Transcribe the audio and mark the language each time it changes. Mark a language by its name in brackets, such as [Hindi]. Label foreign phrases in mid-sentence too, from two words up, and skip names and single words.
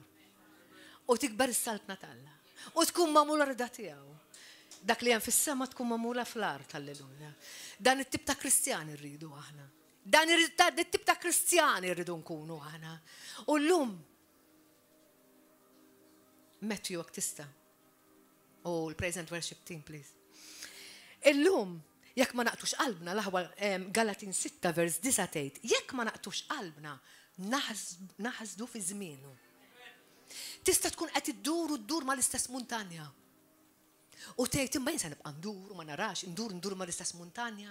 [Maltese] U tikber is-saltna tal-Alla. U tkun magħmula rida tiegħu. Dak li hemm fis-sema tkun magħmula fl-art, alleluja. Dan it-tip ta' Kristjani rridu aħna. Dan it-tip ta' Kristjani rridu nkunu aħna. U llum Matthew jekk tista'. [English] Oh, l-praise and worship team, please. [Maltese] Illum, jekk ma naqtux qalbna, laħwa Galatin 6 vers 9 tgħid, jekk ma naqtux qalbna, naħsdu fi żmienu. Tista' tkun qed iddur mal-istess muntanja. U tgħid imma jien se nibqa' ndur u ma narax, ndur mal-istess muntanja.